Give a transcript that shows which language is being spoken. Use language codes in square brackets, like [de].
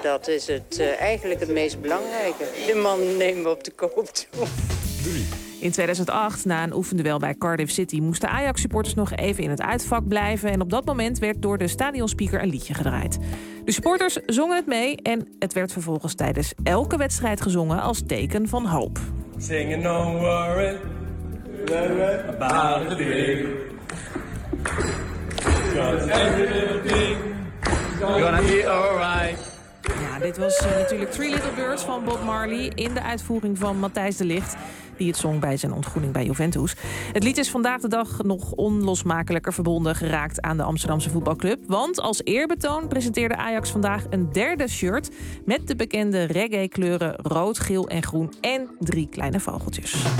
[nl] Dat is het eigenlijk het meest belangrijke. De man nemen we op de koop toe. 3. In 2008, na een oefenduel bij Cardiff City, moesten Ajax-supporters nog even in het uitvak blijven. En op dat moment werd door de stadionspeaker een liedje gedraaid. De supporters zongen het mee en het werd vervolgens tijdens elke wedstrijd gezongen als teken van hoop. [en] Singing, don't worry about the thing. Cause every little thing is gonna be alright. [nl] Ja, dit was natuurlijk Three Little Birds van Bob Marley in de uitvoering van Matthijs de Ligt, die het zong bij zijn ontgroening bij Juventus. Het lied is vandaag de dag nog onlosmakelijker verbonden geraakt aan de Amsterdamse voetbalclub. Want als eerbetoon presenteerde Ajax vandaag een derde shirt met de bekende reggae-kleuren rood, geel en groen en 3 kleine vogeltjes.